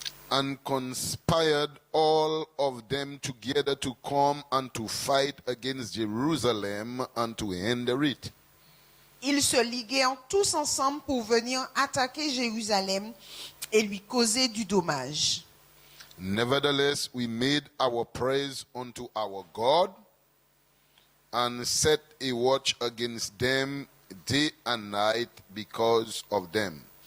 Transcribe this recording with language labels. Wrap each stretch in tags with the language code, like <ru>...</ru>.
<en>And conspired all of them together to come and to fight against Jerusalem and to hinder it.</en> <fr>Ils se liguèrent tous ensemble pour venir attaquer Jérusalem et lui causer du dommage.</fr> <en>Nevertheless, we made our praise unto our God and set a watch against them day and night because of them.</en>